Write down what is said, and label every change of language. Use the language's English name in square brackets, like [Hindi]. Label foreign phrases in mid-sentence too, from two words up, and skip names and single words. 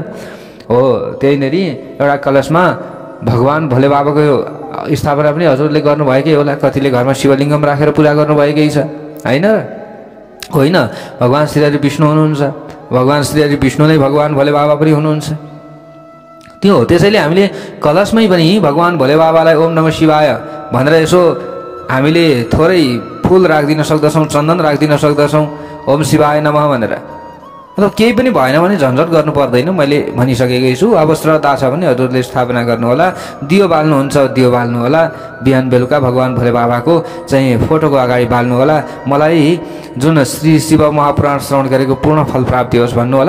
[Nepali] हो, त्यहीँनिर एउटा कलशमा भगवान भोले बाबाको स्थापना पनि हजुरहरूले गर्नुभएकै होला। कतिले घरमा शिवलिङ्गम राखेर पूजा गर्नुभएकै छ होइन। होइन, भगवान श्री हरि विष्णु हुनुहुन्छ। भगवान श्री हरि विष्णु नै भगवान भोले बाबा पनि हुनुहुन्छ। त्यो हो। त्यसैले हामीले कलशमै पनि भगवान भोले बाबालाई [Sanskrit] ओम नमः शिवाय [Nepali] भनेर यसो हामीले थोरै फुल राखिदिन सक्दछौँ, चन्दन राखिदिन सक्दछौँ, [Sanskrit] ओम शिवाय नमः [Nepali] भनेर। मतलब केही पनि भएन भने झन्झट गर्नु पर्दैन। मैले भनिसकेकै छु। अब श्रद्धा छ भने हजुरले स्थापना गर्नुहोला, दियो बाल्नुहुन्छ दियो बाल्नु होला। बिहान बेलुका भगवान भोले बाबाको चाहिँ फोटोको अगाडि बाल्नु होला। मलाई जुन श्री शिव महापुराण श्रवण गरेको पूर्ण फल प्राप्ति होस् भन्नु होला।